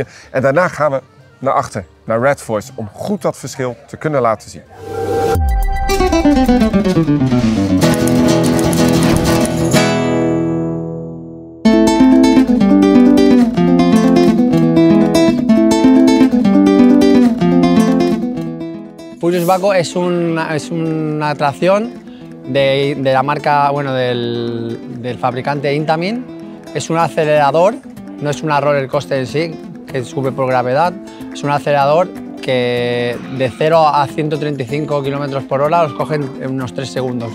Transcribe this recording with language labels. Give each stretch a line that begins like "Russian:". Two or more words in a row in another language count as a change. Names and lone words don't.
Dutch: En daarna gaan we naar achter, naar Red Force, om goed dat verschil te kunnen laten zien.
Spanish: Furious Baco es una atracción de la marca, bueno, del fabricante Intamin. Es un acelerador, no es una
English: roller coaster
Spanish: en sí, que sube por gravedad. Es un acelerador que de 0 a 135 km por hora los cogen en unos 3 segundos.